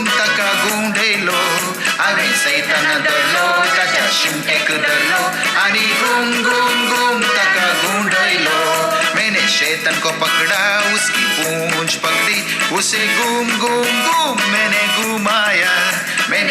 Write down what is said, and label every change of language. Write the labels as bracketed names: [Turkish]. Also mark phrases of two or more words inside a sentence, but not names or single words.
[Konkani] ताका गुंडयलो हांवें शैतान धरलो ताच्या शिमटेक धरलो आनी घुम घुम घुम ताका गुंडयलो [Hindi] मैंने शैतान को पकड़ा उसकी पूंछ पकड़ी उसे घुम घुम घुम मैंने घुमाया